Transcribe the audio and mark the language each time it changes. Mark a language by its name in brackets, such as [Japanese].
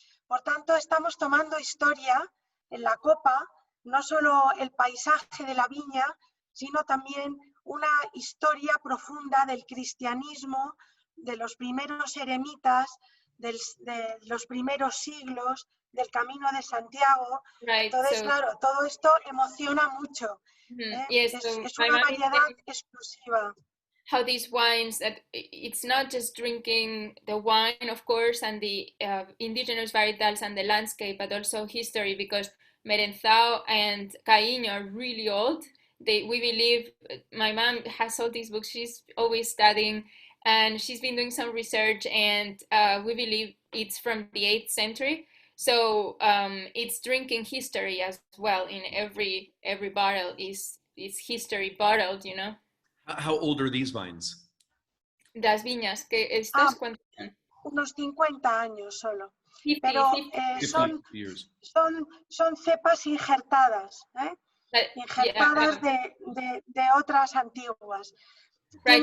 [Spanish] Por tanto, estamos tomando historia en la copa, no solo el paisaje de la viña, sino también una historia profunda del cristianismo, de los primeros eremitas, de los primeros siglos, del Camino de Santiago. [English] Right, [Spanish] Entonces, claro, todo esto emociona mucho. [English] Yes, [Spanish] es una variedad exclusiva. [English] How these wines, it's not just drinking the wine, of course, and the indigenous varietals and the landscape, but also history, because Merenzoa and Caiño are really old. We believe, my mom has all these books, she's always studying, and she's been doing some research, and we believe it's from the 8th century. So it's drinking history as well. In every bottle is history bottled, you know. How old are these vines? [Spanish] Las viñas, que estas cuántas son? Unos 50 años solo. [English] 50, [Spanish] pero [English] years. [Spanish] son cepas injertadas, injertadas de otras antiguas. [English] Right,